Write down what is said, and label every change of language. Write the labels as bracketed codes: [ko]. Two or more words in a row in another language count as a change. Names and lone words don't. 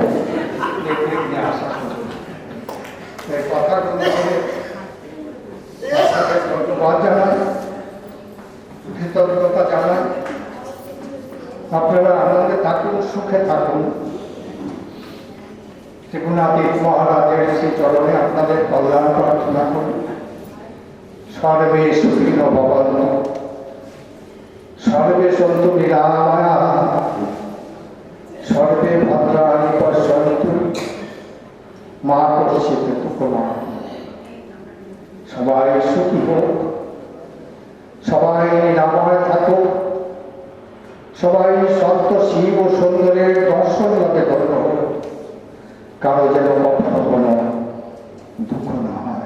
[bn] এই কথাগুলো ধন্যবাদ জানাই, কৃতজ্ঞতা জানাই। আপনারা আনন্দে থাকুন, সুখে থাকুন। ত্রিগুণাতীত মহারাজের সেই চরণে আপনাদের কল্যাণ প্রার্থনা করি। [sa] সর্বে সুখিনো ভবন্তু, সর্বে সন্তু নিরাময়া, সর্বে ভদ্রাণি পশ্যন্তু, মা কশ্চিৎ দুঃখমা। [bn] সবাই সুখী হোক, সবাই নিরাময় থাকুক, সবাই সত্য শিব ও সুন্দরের দর্শন লাভে ধন্য হোক, কারো যেন কখনো কোনো দুঃখ না হয়।